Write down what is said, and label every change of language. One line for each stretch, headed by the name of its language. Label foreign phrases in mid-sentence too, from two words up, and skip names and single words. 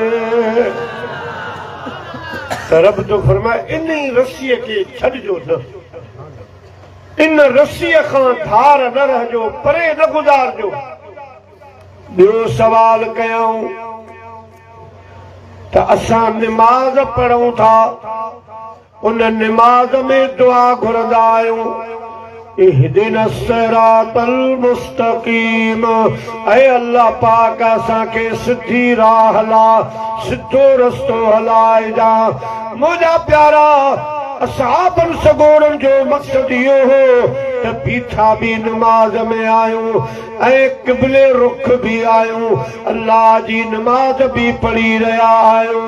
Sindhi: रब तो फरमाए इन रस्सीअ खे छॾिजो न, इन रस्सीअ खां धार न रहजो, परे न गुज़ारजो। ॿियो सवाल कयूं त असां निमाज़ पढ़ूं था, उन निमाज़ में दुआ घुरंदा आहियूं
Arabic: اهدنا الصراط المستقيم,
Sindhi: ऐ अल्लाह पाक असांखे सिधी राह हला, सिधो रस्तो हलाइजा। मुंहिंजा प्यारा असहाबन सगोरन जो मक़सद इहो हो त बीठा भी नमाज में आयूं ऐं क़िबले रुख भी आयूं, अल्लाह जी नमाज भी पढ़ी रहिया आहियूं।